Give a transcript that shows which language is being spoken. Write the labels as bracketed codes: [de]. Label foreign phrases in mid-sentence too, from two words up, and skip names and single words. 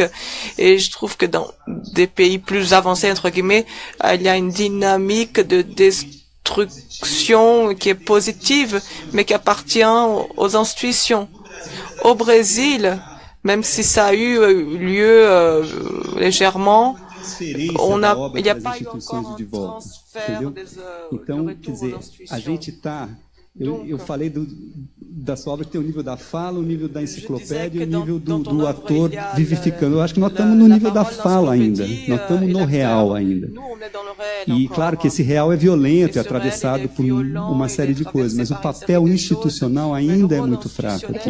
[fr] Et je trouve que dans des pays plus avancés, entre guillemets, il y a une dynamique de destruction qui est positive, mais qui appartient aux institutions. Au Brésil, même si ça a eu lieu légèrement, il n'y a pas eu encore un transfert des [pt] Então, quer dizer, a gente está... Eu falei da sua obra que tem o nível da fala, o nível da enciclopédia e o nível do ator vivificando. Eu acho que nós estamos no nível da fala ainda, nós estamos no real ainda. E claro que esse real é violento, é atravessado por uma série de coisas, mas o papel institucional ainda é muito fraco aqui.